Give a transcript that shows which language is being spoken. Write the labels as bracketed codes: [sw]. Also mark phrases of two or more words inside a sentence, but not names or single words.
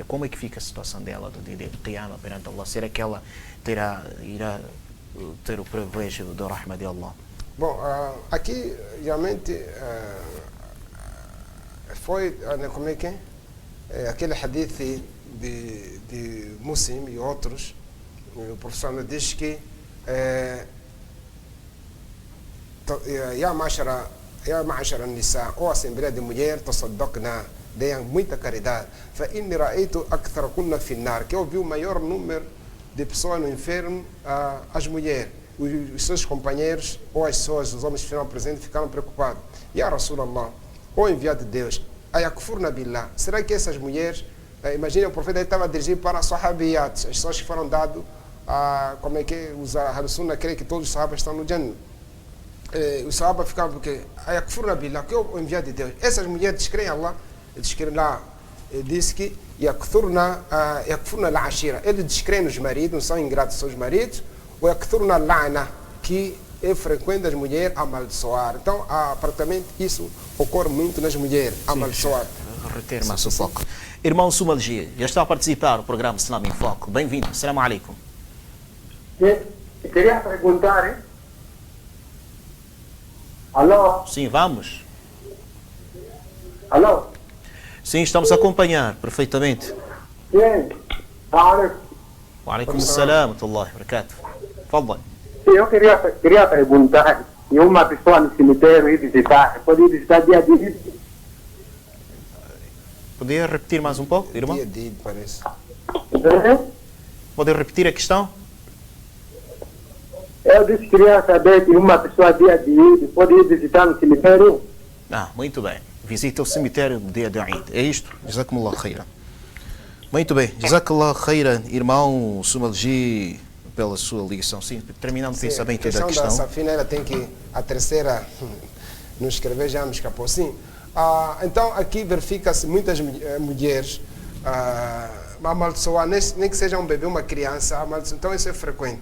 [pt] Como é que fica a situação dela do dia do Qiyamah perante Allah? Será que ela irá ter o privilégio da rahma de Allah? Bom, aqui realmente foi, como é que é? Aquele hadith de Muslim e outros, o professor diz que [ar] Ya ma'ashara nisa, [pt] ou Assembleia de Mulher, tasaddaqna, deem muita caridade. [ar] Fa inni ra'aytu aktharakunna fi an-nar, [pt] que eu vi o maior número de pessoas no inferno, as mulheres. Os seus companheiros ou as pessoas, os homens que estiveram presentes, ficaram preocupados. [ar] Ya Rasulallah, [pt] ou enviado de Deus, [ar] ayakfurna billah, [pt] será que essas mulheres, imagina, o profeta estava dirigido para sahabiyat, as pessoas que foram dados, como é que os Ahl-Sunnah creem que todos os sahabas estão no Jannah. Os sahabas ficavam porque [ar] ayakfurna billah, [pt] que é o enviado de Deus. Essas mulheres descreem Allah, descreem lá, diz que [ar] yakfurna al-ashira, [pt] eles descreem os maridos, não são ingratos aos seus maridos, ou [ar] yakfurna al-la'na, [pt] que é frequente as mulheres amaldiçoar. Então, praticamente isso ocorre muito nas mulheres, amaldiçoar. Reter mais o foco. Irmão Sumalji, já está a participar do programa Islam em Foco. Bem-vindo. [ar] Assalamu alaikum. [pt] Queria perguntar, hein? Alô? Sim, vamos. Alô? Sim, estamos a acompanhar perfeitamente. Sim. [ar] Wa alaikum assalam wa rahmatullahi wa barakatuh. [pt] Fadal. Eu queria perguntar, se uma pessoa no cemitério ir visitar, pode ir visitar dia de Eid? Podia repetir mais um pouco, irmão? Dia de Eid, parece. Pode repetir a questão? Eu disse que queria saber se uma pessoa dia de Eid pode ir visitar no cemitério. Muito bem. Visita o cemitério no dia de Eid. É isto? [ar] Jazakumullah khairan. [pt] Muito bem. [ar] Jazakumullah khairan, [pt] irmão Sumalji, pela sua ligação. Sim, terminando o pensamento da questão. Da Safina, ela tem que, a terceira, nos escrever já me escapou. Sim. Então, aqui verifica-se muitas mulheres amaldiçoar, nem que seja um bebê, uma criança, então isso é frequente.